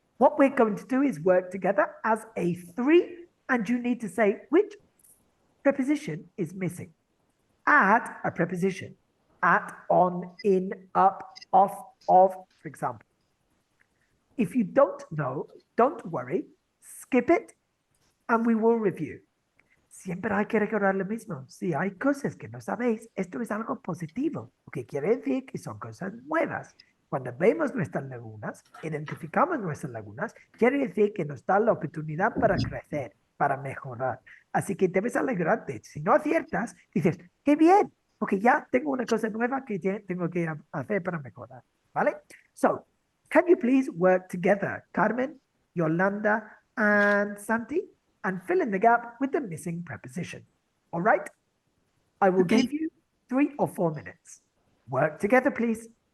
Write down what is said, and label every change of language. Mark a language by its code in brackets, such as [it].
[en] What we're going to do is work together as a three, and you need to say which preposition is missing. Add a preposition. At, on, in, up, off, of, for example. If you don't know, don't worry, skip it, and we will review. [es] Siempre hay que recordar lo mismo. Si hay cosas que no sabéis, esto es algo positivo, porque quiere decir que son cosas nuevas. Cuando vemos nuestras lagunas, identificamos nuestras lagunas, quiere decir que nos da la oportunidad para crecer, para mejorar. Así que debes alegrarte. Si no aciertas, dices, ¡qué bien! porque ya tengo una cosa nueva que tengo que hacer para mejorar, ¿vale? [en] So, can you please work together, Carmen, Yolanda, and Santi, and fill in the gap with the missing preposition? All right? I will Okay. give you 3 or 4 minutes. Work together, please.